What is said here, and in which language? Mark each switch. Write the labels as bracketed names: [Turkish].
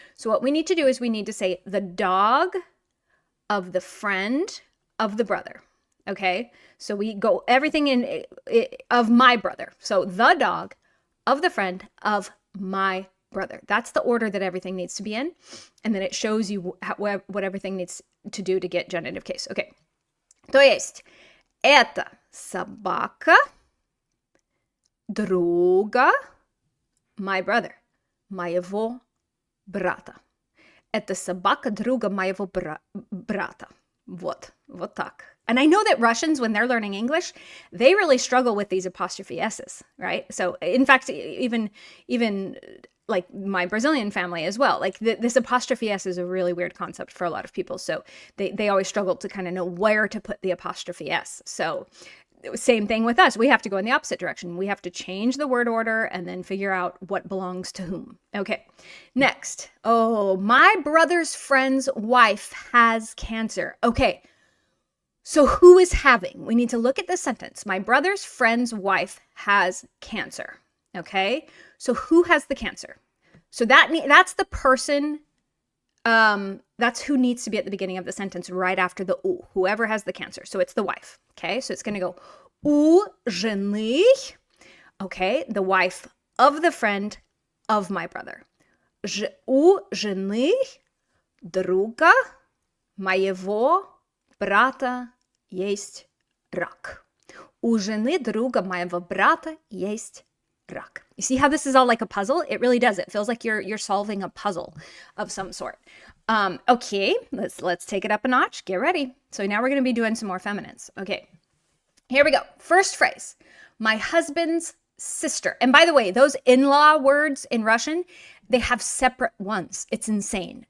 [English] So what we need to do is we need to say the dog of the friend of the brother. Okay, so we go everything in of my brother. So the dog of the friend of my brother. That's the order that everything needs to be in. And then it shows you what everything needs to do to get genitive case. Okay. [Russian] То есть, это собака друга, my brother, моего брата. Это собака друга моего брата. Вот так. [English] And I know that Russians, when they're learning English, they really struggle with these apostrophe S's, right? So in fact, even like my Brazilian family as well, like this apostrophe S is a really weird concept for a lot of people. So they always struggle to kind of know where to put the apostrophe S. So same thing with us. We have to go in the opposite direction. We have to change the word order and then figure out what belongs to whom. Okay, next. Oh, my brother's friend's wife has cancer. Okay, so who is having? We need to look at the sentence. My brother's friend's wife has cancer. Okay, so who has the cancer? So that's the person, that's who needs to be at the beginning of the sentence right after the U, whoever has the cancer. So it's the wife. Okay, so it's going to go у жены, okay, the wife of the friend of my brother. [Russian] У жены друга моего брата есть рак. У жены друга моего брата есть рак. [English] You see how this is all like a puzzle? It really does. It feels like you're solving a puzzle of some sort. Okay, let's take it up a notch. Get ready. So now we're going to be doing some more feminines. Okay, here we go. First phrase. My husband's sister. And by the way, those in-law words in Russian, they have separate ones. It's insane.